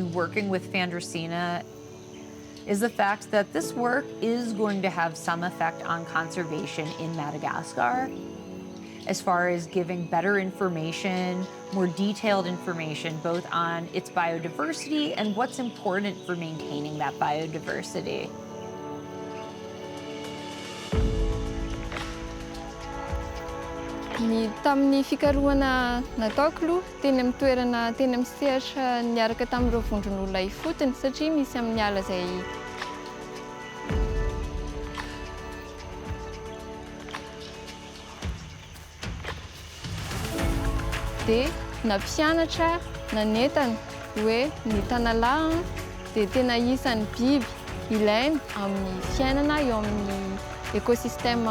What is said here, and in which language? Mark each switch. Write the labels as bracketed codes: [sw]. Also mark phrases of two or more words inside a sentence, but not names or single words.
[en] working with Fandresena is the fact that this work is going to have some effect on conservation in Madagascar, as far as giving better information, more detailed information, both on its biodiversity and what's important for maintaining that biodiversity. [mg] Tamin'ny fikarohana nataoko aloha teny amin'ny toerana teny amin'ny sehatra niaraka tamin'ireo vondron'olona ifotony satria misy amin'ny ala izay dia nampianatra nanentana hoe ny tanalahy dia tena isan'ny biby ilaina amin'ny fiainana eo amin'ny ekosistema.